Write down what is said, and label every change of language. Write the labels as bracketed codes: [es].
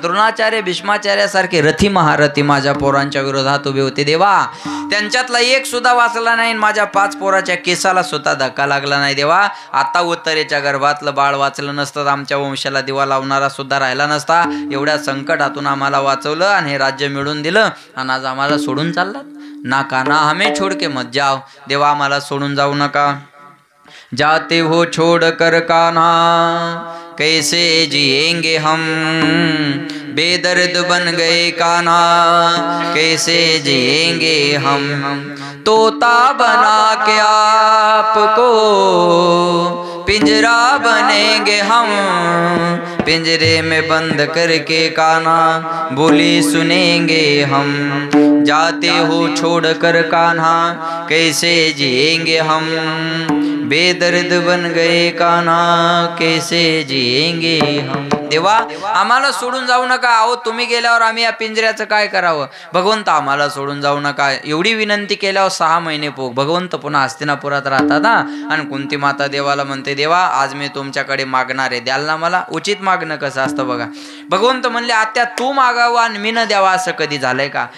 [mr] द्रोणाचार्य भीष्माचार्यासारखे रथी महारथी माझ्या पोरांच्या विरोधात उभे होते देवा. त्यांच्यातला एक सुद्धा वाचला नाही. माझ्या 5 पोराच्या केसाला सुद्धा धक्का लागला नाही देवा. आता उत्तरेच्या गर्भातलं बाळ वाचलं नसतं, आमच्या वंशाला दिवा लावणारा सुद्धा राहिला नसता. एवढ्या संकटातून आम्हाला वाचवलं आणि हे राज्य मिळून दिलं आणि आज आम्हाला सोडून चाललात. [hi] ना काना हमें छोड़ के मत जाओ. [mr] देवा आम्हाला सोडून जाऊ नका. [hi] जाते हो छोड़ कर कान्हा कैसे जिएंगे हम, बेदर्द बन गए कान्हा कैसे जिएंगे हम। तोता बना के आपको पिंजरा बनेंगे हम, पिंजरे में बंद करके कान्हा बोली सुनेंगे हम। जाते हो छोड़कर कान्हा कैसे जिएंगे हम, बेदर्द बन गए कान्हा कैसे जिएंगे हम। [mr] देवा आम्हाला सोडून जाऊ नका, अहो तुम्ही गेल्यावर आम्ही या पिंजऱ्याचं काय करावं, भगवंत आम्हाला सोडून जाऊ नका। एवढी विनंती केल्यावर 6 महिने भगवंत पुन्हा हस्तिनापुरात राहतात हा। आणि कुंती माता देवाला म्हणते, देवा आज मी तुमच्याकडे मागणार आहे, द्याल ना मला। उचित मागणं कसं असतं बघा, भगवंत म्हणले आत्या तू मागावं आणि मी न द्यावा असं कधी झालंय का।